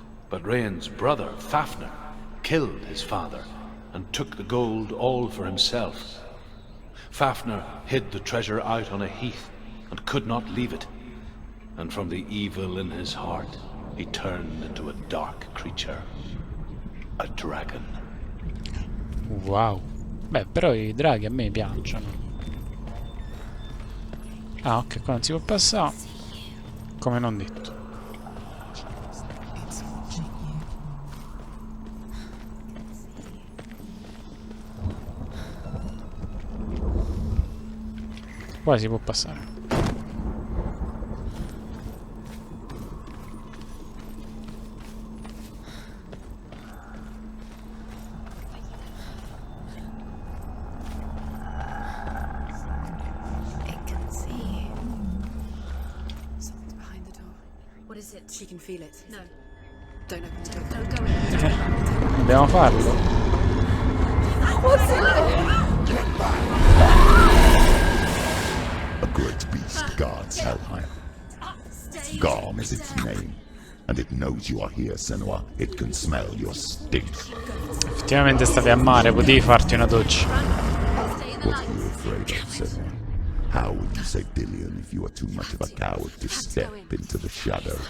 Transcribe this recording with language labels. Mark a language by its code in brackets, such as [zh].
[en] But Rain's brother, Fafnir, killed his father and took the gold all for himself. Fafnir hid the treasure out on a heath and could not leave it. And from the evil in his heart, he turned into a dark creature. A dragon. Wow. [it] Beh, però i draghi a me piacciono. Ah, ok, qua non si può passare. Come non detto. Qua si può passare. [en] What is it? She can feel it. No. Don't open the door. Don't go in. [it] Dobbiamo farlo. [en] What's in there? A great beast guards Helheim. Garm is its name, and it knows you are here, Senua. It can smell your stink. [it] Effettivamente stavi a mare, potevi farti una doccia. [en] What are you afraid of, Senua? How would you say Dillion if you were too much of a coward to step into the shadow?